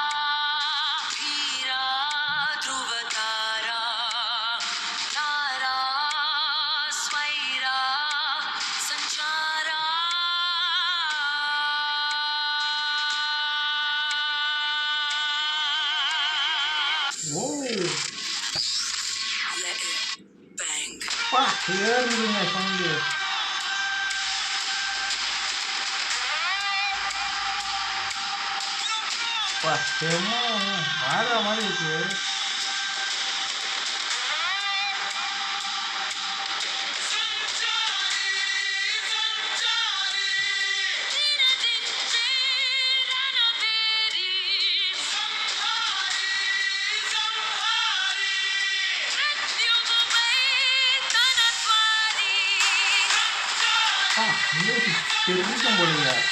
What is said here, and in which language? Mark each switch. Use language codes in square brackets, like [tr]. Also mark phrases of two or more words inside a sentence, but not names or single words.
[te] ధీరా ధృవతారా నారా స్వైరా సంచారా ஓ! [en] let it bang. [ta] அப்பா! ஏறுதுங்க சவுண்டு. அப்பா! செம்ம வேற மாரி இருக்கு. [te] నినదించే రణభేరి మృత్యువుపై తన స్వారీ [ta] அப்பா! மியூசிக் தெரிக்கும் போலங்க.